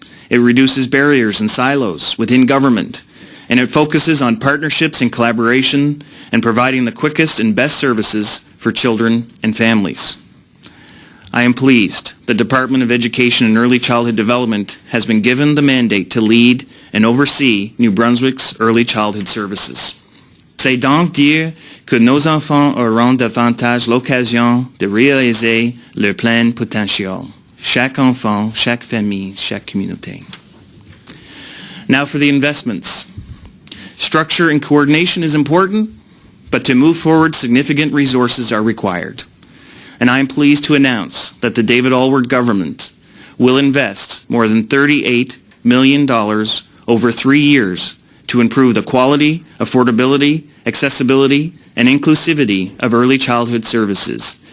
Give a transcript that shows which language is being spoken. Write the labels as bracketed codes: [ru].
[en] It reduces barriers and silos within government, and it focuses on partnerships and collaboration and providing the quickest and best services for children and families. I am pleased the Department of Education and Early Childhood Development has been given the mandate to lead and oversee New Brunswick's early childhood services. [fr] C'est donc dire que nos enfants auront davantage l'occasion de réaliser leur plein potentiel. Chaque enfant, chaque famille, chaque communauté. [en] Now for the investments. Structure and coordination is important, but to move forward, significant resources are required. And I am pleased to announce that the David Alward government will invest more than $38 million over 3 years to improve the quality, affordability, accessibility, and inclusivity of early childhood services.